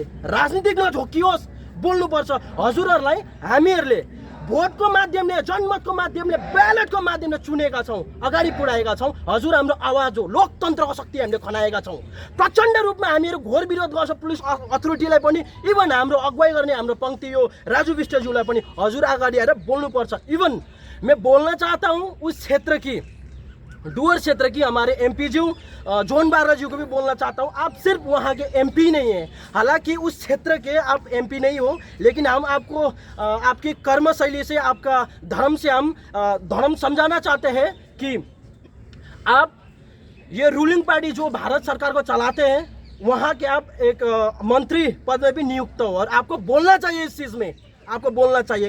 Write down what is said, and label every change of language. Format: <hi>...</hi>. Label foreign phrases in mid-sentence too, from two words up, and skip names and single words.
<ne>राजनीतिक नझोकियोस्, बोल्नुपर्छ। हजुरहरूलाई हामीहरूले भोटको माध्यमले, जनमतको माध्यमले, ब्यालेटको माध्यमले चुनेका छौँ, अगाडि पुर्याएका छौँ। हजुर हाम्रो आवाज हो, लोकतन्त्रको शक्ति हामीले खनाएका छौँ। प्रचण्ड रूपमा हामीहरू घोर विरोध गर्छौँ</ne> <en>police authorityलाई</en> <ne>पनि। इभन हाम्रो अगुवाई गर्ने हाम्रो पंक्ति हो राजू विष्टज्यूलाई पनि हजुर अगाडि आएर बोल्नुपर्छ।</ne> <hi>इवन मैं बोलना चाहता हूँ उस क्षेत्र की, डुअर क्षेत्र की हमारे एमपी जी जोन बारा जी को भी बोलना चाहता हूँ। आप सिर्फ वहाँ के एमपी नहीं हैं, हालांकि उस क्षेत्र के आप एमपी नहीं हो, लेकिन हम आपको आपकी कर्म शैली से, आपका धर्म से हम धर्म समझाना चाहते हैं कि आप ये</hi> <en>ruling party</en> <hi>जो भारत सरकार को चलाते हैं वहाँ के आप एक मंत्री पद में भी नियुक्त हो और आपको बोलना चाहिए इस चीज़ में, आपको बोलना चाहिए।</hi>